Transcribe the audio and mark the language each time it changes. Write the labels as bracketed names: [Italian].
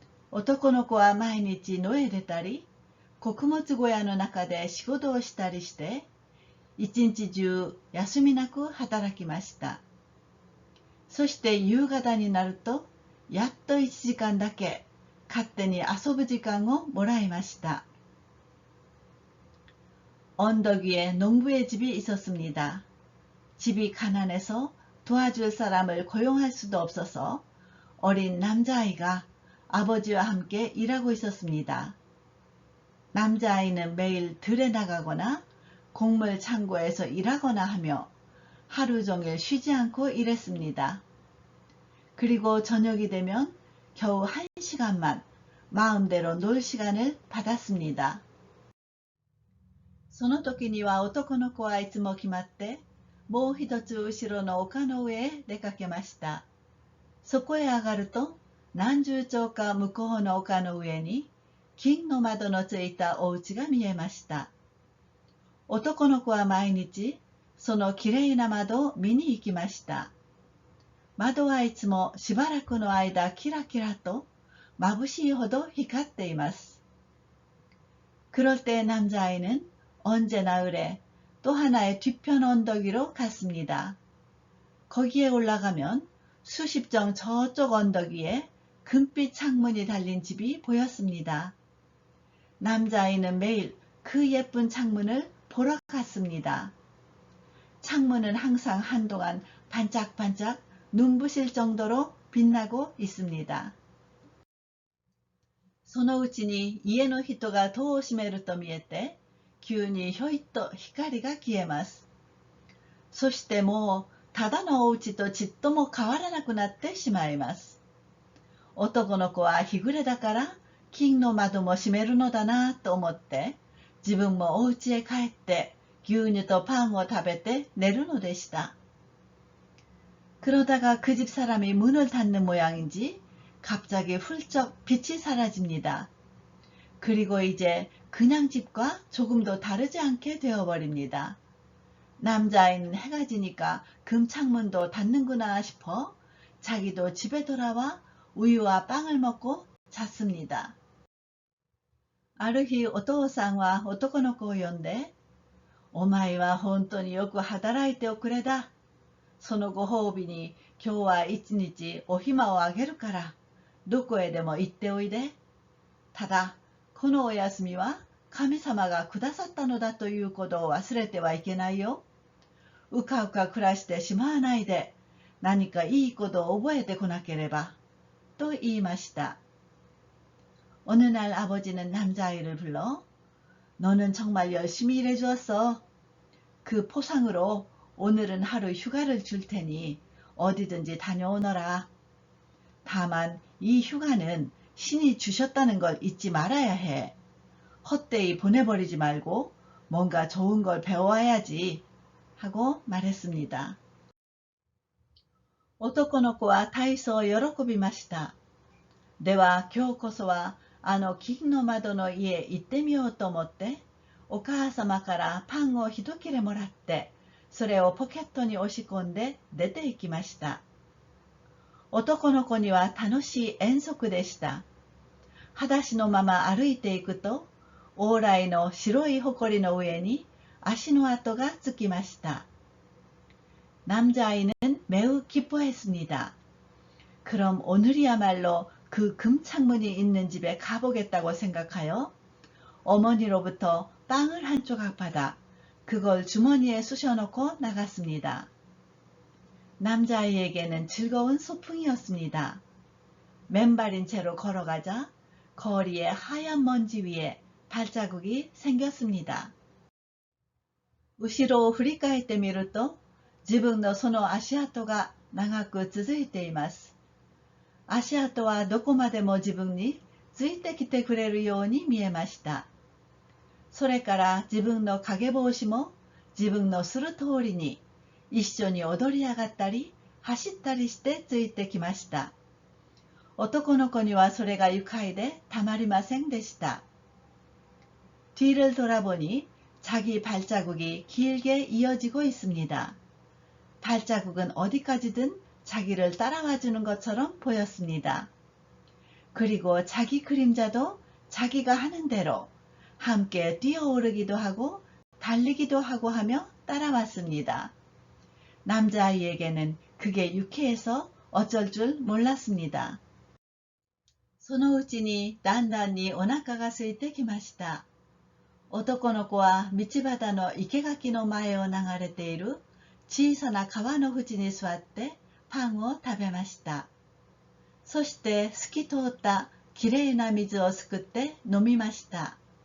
[Japanese] 男の子は毎日野へ出たり、穀物小屋の中で仕事をしたりして、一日中休みなく働きました。そして夕方になると、やっと1時間だけ勝手に遊ぶ時間をもらいました。 [Korean] 언덕 위에 농부의 집이 있었습니다. 집이 가난해서 도와줄 사람을 고용할 수도 없어서 어린 남자아이가 아버지와 함께 일하고 있었습니다. 남자아이는 매일 들에 나가거나 곡물 창고에서 일하거나 하며 하루 종일 쉬지 않고 일했습니다. 그리고 저녁이 되면 겨우 1시간만 마음대로 놀 시간을 받았습니다. [Japanese] その時には男の子はいつも決まって、もう一つ後ろの丘の上へ出かけました。そこへ上がると、何十丁か向こうの丘の上に、金の窓のついたお家が見えました。男の子は毎日、そのきれいな窓を見に行きました。窓はいつもしばらくの間キラキラと眩しいほど光っています。 [Korean] 그럴 때 남자아이는 언제나 의뢰 또 하나의 뒤편 언덕 위로 갔습니다. 거기에 올라가면 수십 정 저쪽 언덕 위에 금빛 창문이 달린 집이 보였습니다. 남자아이는 매일 그 예쁜 창문을 보러 갔습니다. 창문은 항상 한동안 반짝반짝 눈부실 정도로 빛나고 있습니다. [Japanese] そのうちに家の人が戸を閉めると見えて、急にひょいっと光が消えます。そしてもうただのお家とちっとも変わらなくなってしまいます。男の子は日暮れだから金の窓も閉めるのだなと思って、自分もお家へ帰って牛乳とパンを食べて寝るのでした。 [Korean] 그러다가 그 집 사람이 문을 닫는 모양인지 갑자기 훌쩍 빛이 사라집니다. 그리고 이제 그냥 집과 조금도 다르지 않게 되어버립니다. 남자아이는 해가 지니까 금창문도 닫는구나 싶어 자기도 집에 돌아와 우유와 빵을 먹고 잤습니다. [Japanese] ある日お父さんは男の子を呼んで、お前は本当によく働いておくれだ。そのご褒美に今日は一日お暇をあげるから、どこへでも行っておいで。ただ、このお休みは神様がくださったのだということを忘れてはいけないよ。うかうか暮らしてしまわないで、何かいいことを覚えてこなければ。と言いました。 [Korean] 어느 날 아버지는 남자아이를 불러, 너는 정말 열심히 일해주었어. 그 포상으로 오늘은 하루 휴가를 줄 테니 어디든지 다녀오너라. 다만 이 휴가는 신이 주셨다는 걸 잊지 말아야 해. 헛되이 보내버리지 말고 뭔가 좋은 걸 배워와야지 하고 말했습니다. [Japanese] 男の子は大層喜びました。では今日こそはあの金の窓の家へ行ってみようと思って、お母様からパンを一切れもらって、それをポケットに押し込んで出て行きました。男の子には楽しい遠足でした。裸足のまま歩いていくと、往来の白い埃の上に足の跡がつきました。 [Korean] 남자아이는 매우 기뻐했습니다. 그럼 오늘이야말로 그 금창문이 있는 집에 가보겠다고 생각하여 어머니로부터 빵을 한 조각 받아 그걸 주머니에 쑤셔넣고 나갔습니다. 남자아이에게는 즐거운 소풍이었습니다. 맨발인 채로 걸어가자 거리의 하얀 먼지 위에 발자국이 생겼습니다. [Japanese] 後ろを振り返ってみると、自分のその足跡が長く続いています。足跡はどこまでも自分についてきてくれるように見えました。それから自分の影帽子も自分のする通りに一緒に踊り上がったり走ったりしてついてきました。男の子にはそれが愉快でたまりませんでした。 [Korean] 뒤를 돌아보니 자기 발자국이 길게 이어지고 있습니다. 발자국은 어디까지든 자기를 따라와주는 것처럼 보였습니다. 그리고 자기 그림자도 자기가 하는 대로 함께 뛰어오르기도 하고 달리기도 하고 하며 따라왔습니다. 남자아이에게는 그게 유쾌해서 어쩔 줄 몰랐습니다. [Japanese] そのうちにだんだんにお腹が空いてきました。男の子は道端の生垣の前を流れている小さな川の縁に座ってパンを食べました。そして透き通ったきれいな水をすくって飲みました。